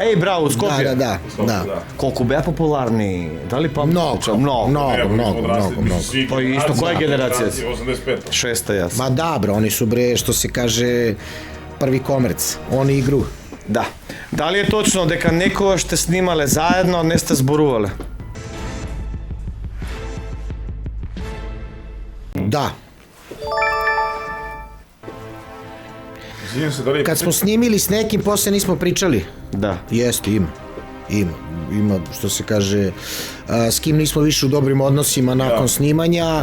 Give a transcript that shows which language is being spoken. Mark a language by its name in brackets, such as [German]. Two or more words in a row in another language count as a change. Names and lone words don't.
[Serbian] Ej, bravo, u Skopje. Da. Koliko be popularni, da li pamtiš? Mnogo. Pa isto, koja generacija si? 85. Šesta, jasno. Ma da, bro, oni su bre, što se kaže, prvi komerc, oni igru. Da. Da li je točno [Macedonian] дека некогаш сте снимале заедно, не сте зборувале? [Serbian] Da. Izvijem se, da li je... Kad smo snimili s nekim, posle nismo pričali. Da. Jeste, ima, što se kaže, s kim nismo više u dobrim odnosima nakon snimanja.